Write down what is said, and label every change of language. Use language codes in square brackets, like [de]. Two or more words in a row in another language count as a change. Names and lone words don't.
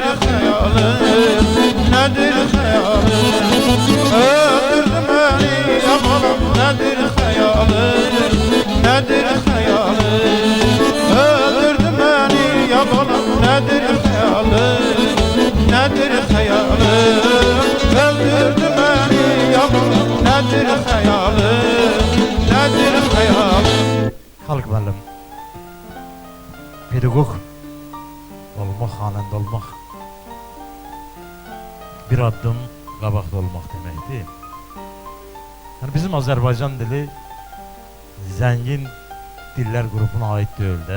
[tr] hayalım Nedir hayalım Öldürdü beni yavrum nedir hayalım Nedir hayalım Öldürdü beni yavrum nedir hayalım Nedir hayalım Öldürdü beni yavrum nedir hayalım Nedir hayalım [az] Halk müəllim, pedagog olmaq, xanəndə olmaq bir addım qabaqda olmaq deməkdir. Yəni bizim Azərbaycan dili zəngin dillər qrupuna aid deyil də.